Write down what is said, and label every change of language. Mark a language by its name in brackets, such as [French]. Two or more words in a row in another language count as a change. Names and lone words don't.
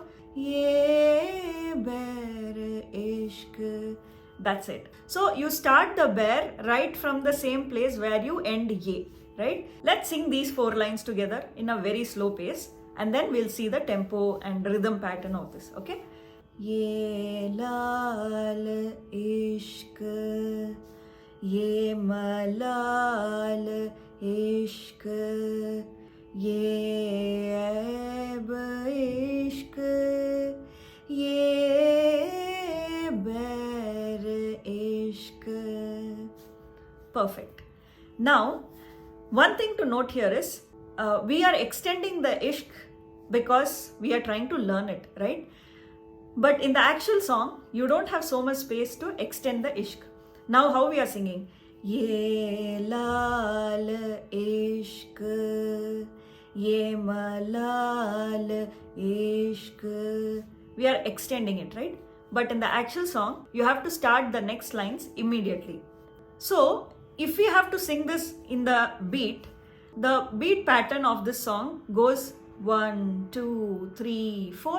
[Hindi] ये बैर इश्क़. [English] That's it. So you start the bair right from the same place where you end ye, right? Let's sing these 4 lines together in a very slow pace, and then we'll see the tempo and rhythm pattern of this, okay? [Hindi] ये लाल इश्क़, ये मलाल इश्क़, ये अब इश्क़, ये बैर इश्क़. [English] Perfect. Now, one thing to note here is we are extending the ishq because we are trying to learn it, right? But in the actual song, you don't have so much space to extend the ishq. Now how we are singing? [Hindi] ये लाल इश्क़, ये मलाल इश्क़. [English] We are extending it, right? But in the actual song, you have to start the next lines immediately. So if we have to sing this in the beat pattern of this song goes 1, 2, 3, 4.